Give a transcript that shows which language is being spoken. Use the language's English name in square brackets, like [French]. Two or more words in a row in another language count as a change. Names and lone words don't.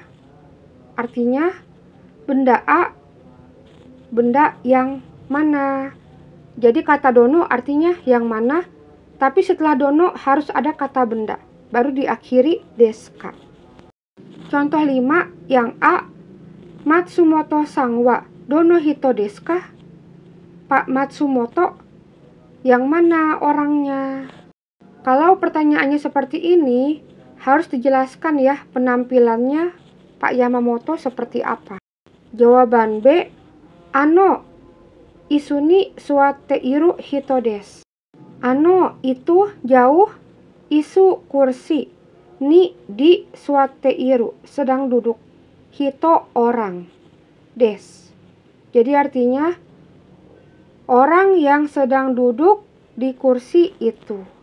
[Indonesian] Artinya, benda A, benda yang mana. Jadi kata dono artinya yang mana, tapi setelah dono harus ada kata benda, baru diakhiri [Japanese] ですか. [Indonesian] Contoh 5, yang A, [Japanese] 松本さんはどの人ですか? [Indonesian] Pak Matsumoto, yang mana orangnya? Kalau pertanyaannya seperti ini, harus dijelaskan ya penampilannya Pak Yamamoto seperti apa. Jawaban B, [Japanese] あの椅子に座っている人です. [Indonesian] Ano itu jauh, isu kursi, ni di suwatteiru sedang duduk, hito orang, des. Jadi artinya orang yang sedang duduk di kursi itu.